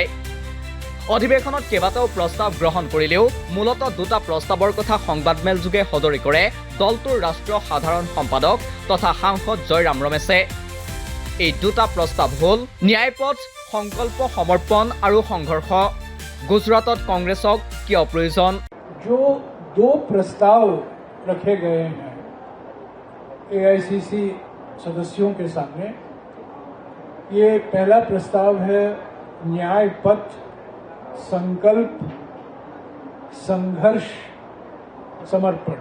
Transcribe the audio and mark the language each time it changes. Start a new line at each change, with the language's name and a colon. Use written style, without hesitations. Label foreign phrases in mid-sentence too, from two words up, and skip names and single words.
Assamese: অধিৱেশনত কেইবাটাও প্ৰস্তাৱ গ্ৰহণ কৰিলেও মূলতঃ দুটা প্ৰস্তাৱৰ কথা সংবাদমেলযোগে সদৰি কৰে দলটোৰ ৰাষ্ট্ৰীয় সাধাৰণ সম্পাদক তথা সাংসদ জয়ৰাম ৰমেশে। এই দুটা প্ৰস্তাৱ হ'ল ন্যায়পথ, সংকল্প সমৰ্পণ আৰু সংঘৰ্ষ। গুজৰাটত কংগ্ৰেছক কিয় প্ৰয়োজন?
Hindi: जो दो प्रस्ताव रखे गए हैं एआईसीसी सदस्यों के सामने, ये पहला प्रस्ताव है न्याय पथ, संकल्प, संघर्ष, समर्पण।